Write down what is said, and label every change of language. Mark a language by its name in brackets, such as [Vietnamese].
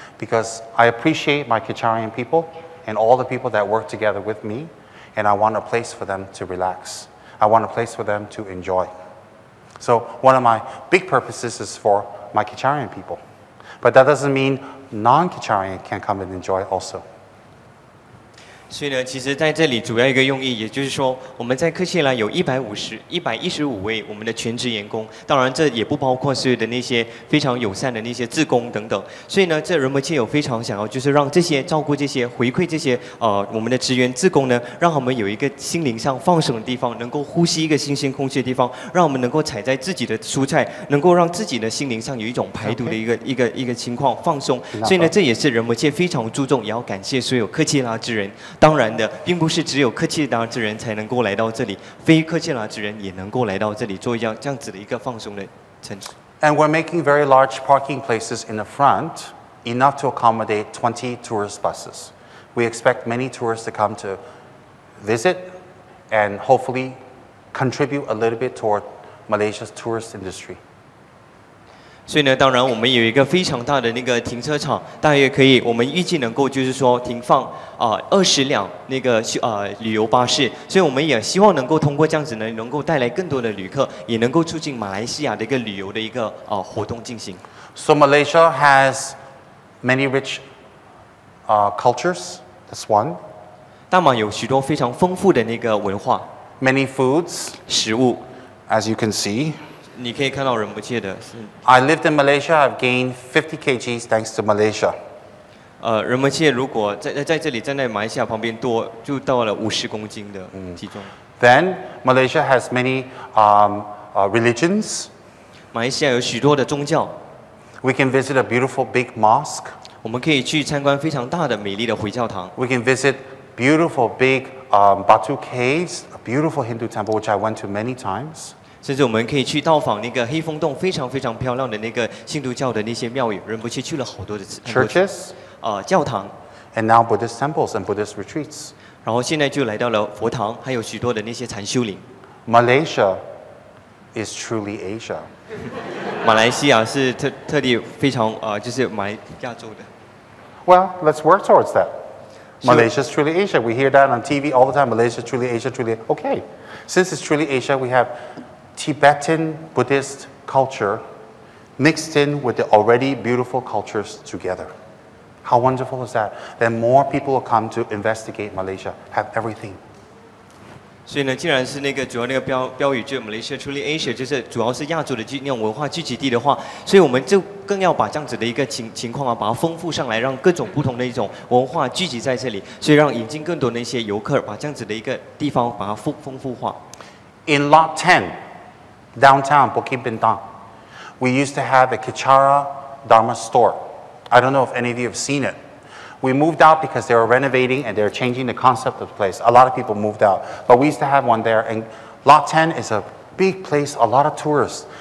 [English] Because I appreciate my Kicharian people and all the people that work together with me, and I want a place for them to relax. I want a place for them to enjoy. So one of my big purposes is for my Kicharian people. But that doesn't mean non-Kicharian can come and enjoy also. [Chinese] 所以呢，其实在这里主要一个用意，也就是说，我们在科切拉有115位我们的全职员工，当然这也不包括所有的那些非常友善的那些志工等等。所以呢，这仁波切有非常想要，就是让这些照顾这些、回馈这些我们的职员志工呢，让他们有一个心灵上放松的地方，能够呼吸一个新鲜空气的地方，让我们能够采摘自己的蔬菜，能够让自己的心灵上有一种排毒的一个情况放松。所以呢，这也是仁波切非常注重，也要感谢所有科切拉之人。当然的，并不是只有科切拉之人才能够来到这里，非科切拉之人也能够来到这里做这样子的一个放松的城市。 [English] And we're making very large parking places in the front, enough to accommodate 20 tourist buses. We expect many tourists to come to visit and hopefully contribute a little bit toward Malaysia's tourist industry. [Chinese] 所以呢，当然我们有一个非常大的那个停车场，大约可以，我们预计能够就是说停放20辆那个旅游巴士，所以我们也希望能够通过这样子呢，能够带来更多的旅客，也能够促进马来西亚的一个旅游的一个活动进行。 [English] So Malaysia has many rich cultures. That's one. [Chinese] 大马有许多非常丰富的那个文化， [English] Many foods, [Chinese] 食物， [English] as you can see. [Chinese] 你可以看到仁波切的是。 [English] I lived in Malaysia. I've gained 50 kgs thanks to Malaysia. [Chinese] 仁波切如果在这里站在马来西亚旁边就到了50公斤的体重。 [English] Then Malaysia has many religions. [Chinese] 马来西亚有许多的宗教。 [English] We can visit a beautiful big mosque. [Chinese] 我们可以去参观非常大的美丽的回教堂。 [English] We can visit beautiful big Batu caves, a beautiful Hindu temple which I went to many times. [Chinese] 甚至我们可以去到访那个黑风洞非常非常漂亮的那个印度教的那些庙宇，仁波切去了好多的 [English] churches, [Chinese] 教堂 [English] and now Buddhist temples and Buddhist retreats. [Chinese] 然后现在就来到了佛堂，还有许多的那些禅修林。 [English] Malaysia is truly Asia. [Chinese] 马来西亚是特地非常就是亚洲的。 [English] Well, let's work towards that. Malaysia is truly Asia. We hear that on TV all the time. Malaysia is truly Asia, truly okay. Since it's truly Asia, we have Tibetan Buddhist culture mixed in with the already beautiful cultures together. How wonderful is that? Then more people will come to investigate Malaysia, have everything. [Chinese] 所以呢，既然是那个主要那个标语就 [English] Malaysia Truly Asia， [Chinese] 就是主要是亚洲的那种文化聚集地的话，所以我们就更要把这样子的一个情况把它丰富上来，让各种不同的一种文化聚集在这里，所以让引进更多的一些游客，把这样子的一个地方把它丰富化。 [English] In Lot 10, downtown Bukit Bintang, we used to have a Kichara Dharma store. I don't know if any of you have seen it. We moved out because they were renovating and they were changing the concept of the place. A lot of people moved out. But we used to have one there. And Lot 10 is a big place, a lot of tourists.